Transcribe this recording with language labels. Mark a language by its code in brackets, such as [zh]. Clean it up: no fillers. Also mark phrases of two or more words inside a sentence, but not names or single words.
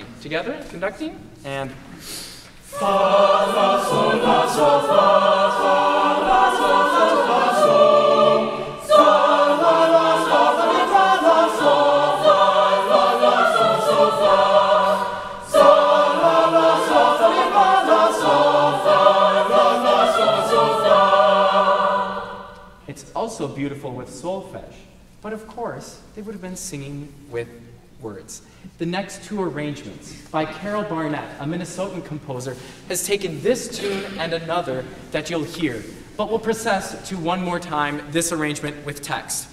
[en] Together, conducting, and Fa, fa, sol, fa, sol, fa, fa, la, sol, sol, fa, sol. Sol, la, sol, fa, mi, fa, la, sol, fa, sol, sol, fa. Sol, la, sol, fa, mi, fa, la, sol, fa, sol, sol, fa. It's also beautiful with solfege. But of course, they would have been singing with words. The next 2 arrangements by Carol Barnett, a Minnesotan composer, has taken this tune and another that you'll hear. But we'll process to one more time this arrangement with text.